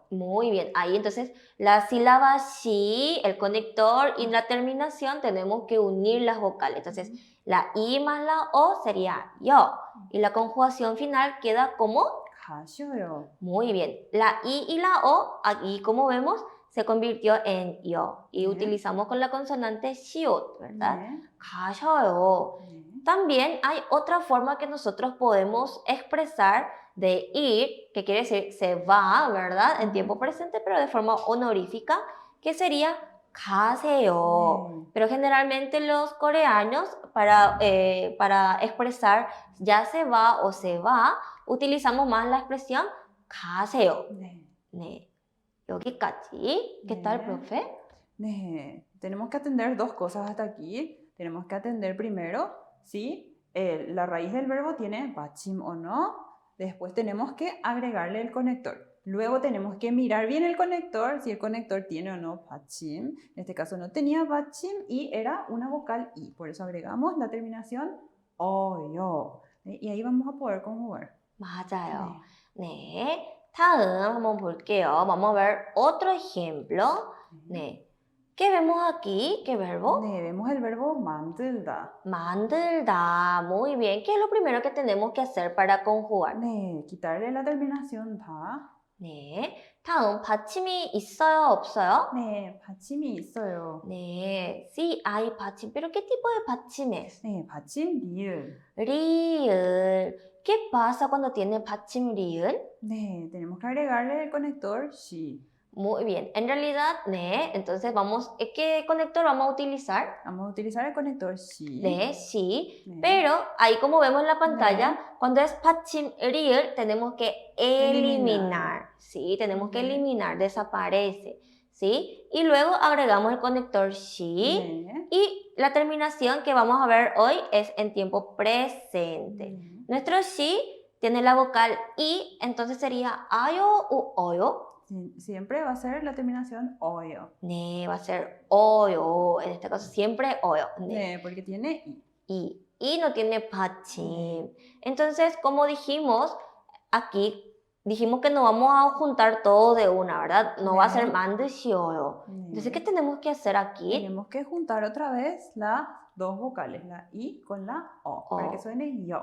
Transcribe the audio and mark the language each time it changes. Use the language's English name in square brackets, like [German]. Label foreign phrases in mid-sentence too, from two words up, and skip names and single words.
[Spanish] Muy bien, ahí entonces la sílaba sí, el conector y la terminación tenemos que unir las vocales. Entonces, la I más la O sería yo. Y la conjugación final queda como [Korean] 가셔요. [Spanish] muy bien. La I y la O, aquí como vemos, se convirtió en yo. Y [Korean] 네. [Spanish] utilizamos con la consonante 시옷, ¿verdad? [Korean] 네. 가셔요. 네. [Spanish] También hay otra forma que nosotros podemos expresar de ir, que quiere decir se va, ¿verdad? En tiempo presente, pero de forma honorífica, que sería 가세요. [Korean] 네. [Spanish] Pero generalmente los coreanos, para expresar ya se va o se va, utilizamos más la expresión 가세요. [Korean] 네. 네. 여기까지. [Spanish] ¿Qué tal, [Korean] 네. [Spanish] profe? [Korean] 네. [Spanish] Tenemos que atender dos cosas hasta aquí. Tenemos que atender primero si la raíz del verbo tiene 받침 o no. Después tenemos que agregarle el conector. Luego tenemos que mirar bien el conector, si el conector tiene o no 받침. En este caso no tenía 받침 y era una vocal I. Por eso agregamos la terminación 어요. Y ahí vamos a poder conjugar. [Korean] 맞아요. 네. 다음 한번 볼게요. [Spanish] Vamos a ver otro ejemplo. 네. ¿Qué vemos aquí? ¿Qué verbo? 네, vemos el verbo 만들다. [Korean] 만들다. [Spanish] Muy bien. ¿Qué es lo primero que tenemos que hacer para conjugar? 네, quitarle la terminación 다. [Korean] 네. 다음 받침이 있어요, 없어요? 네, 받침이 있어요. 네. [Spanish] Sí hay 받침. ¿Pero qué tipo de 받침 es? [Korean] 네, 받침 리을. 리을. [Spanish] ¿Qué pasa cuando tiene [Korean] 받침 리을? 네, [Spanish] tenemos que agregarle el conector she. Muy bien. En realidad, 네. Entonces vamos, ¿qué conector vamos a utilizar? Vamos a utilizar el conector she. 네, sí. [Korean] 네. [Spanish] Pero ahí como vemos en la pantalla, cuando es [Korean] 받침 리을 [Spanish] tenemos que eliminar. Sí, tenemos que eliminar, desaparece. ¿Sí? Y luego agregamos el conector she. [Korean] 네. [Spanish] Y la terminación que vamos a ver hoy es en tiempo presente. Nuestro she tiene la vocal I, entonces sería ayo u oyo. Siempre va a ser la terminación oyo. 네, va a ser oyo. En este caso siempre oyo. [Korean] 네. 네, [Spanish] porque tiene I. Y no tiene 받침. Entonces, como dijimos, aquí dijimos que no vamos a juntar todo de una, ¿verdad? No va a ser 만드시어요. Entonces, ¿qué tenemos que hacer aquí? Tenemos que juntar otra vez las dos vocales, la I con la O, para que suene yo.